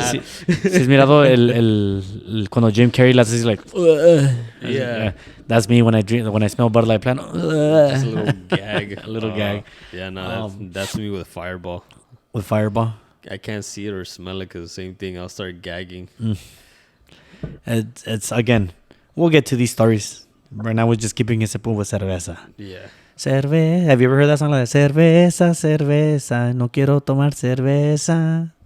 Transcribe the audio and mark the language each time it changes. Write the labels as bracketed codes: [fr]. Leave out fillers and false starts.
[es] si has mirado cuando Jim Carrey le hace así like, [en] Yeah. that's me when I drink, when I smell Bud Light Plan. Just a little gag. A little gag. Yeah, no, that's me with Fireball. With Fireball. I can't see it or smell it because the same thing. I'll start gagging. It's again, we'll get to these stories. Right now we're just keeping it simple with cerveza. Yeah. [es] Cerveza. [en] Have you ever heard that song like that? [es] Cerveza, cerveza, no quiero tomar cerveza.